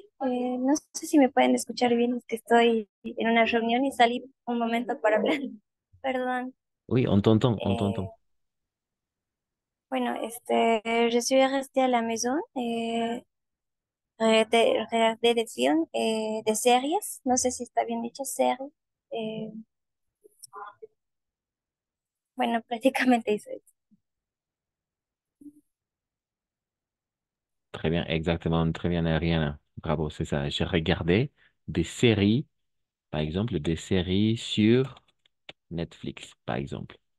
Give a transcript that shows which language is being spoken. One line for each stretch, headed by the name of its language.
Spanish: No sé si me pueden escuchar bien, es que estoy en una reunión y salí un momento para hablar. Perdón.
French: Oui, on t'entend, on t'entend.
Spanish: Eh, bueno,
French: je suis restée à la maison et regardé des films et des séries.
Spanish: No sé si está bien dicho, series. Eh, bueno, prácticamente eso es.
French: Très bien, exactement, très bien, Ariana. Bravo, c'est ça. J'ai regardé des séries, par exemple, des séries sur Netflix, par exemple.